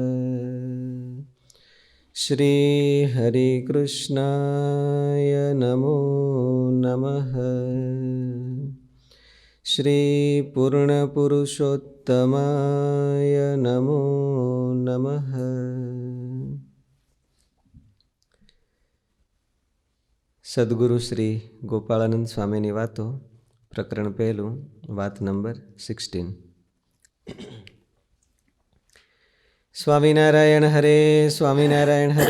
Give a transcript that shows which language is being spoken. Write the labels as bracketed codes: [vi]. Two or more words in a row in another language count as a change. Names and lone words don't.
[sa] श्री हरिकृष्णाय नमो नमः। श्री पूर्णपुरुषोत्तमाय नमो नमः। [gu] સદગુરુ શ્રી ગોપાળાનંદ સ્વામીની વાતો, પ્રકરણ 1, વાત નંબર 16. સ્વામિનારાયણ હરે, સ્વામિનારાયણ હરે.